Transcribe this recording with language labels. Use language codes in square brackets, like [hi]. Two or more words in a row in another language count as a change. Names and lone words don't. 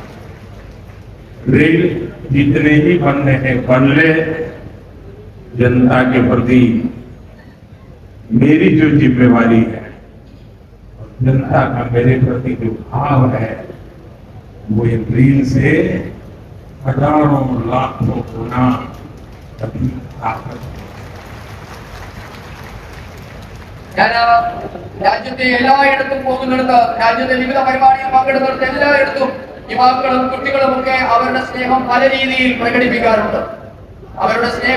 [hi] रील जितने ही बनने हैं बन ले, जनता के प्रति मेरी जो जिम्मेवारी है, जनता का मेरे प्रति जो भाव है, वो इन रील से हजारों लाखों गुना अधिक ताकत। [ml] ഞാൻ രാജ്യത്തെ എല്ലായിടത്തും പോകുന്നിടത്ത്, രാജ്യത്തെ വിവിധ പരിപാടിയിൽ പങ്കെടുത്തിടത്ത് എല്ലായിടത്തും യുവാക്കളും കുട്ടികളും ഒക്കെ അവരുടെ സ്നേഹം പല രീതിയിൽ പ്രകടിപ്പിക്കാറുണ്ട്. അവരുടെ സ്നേഹം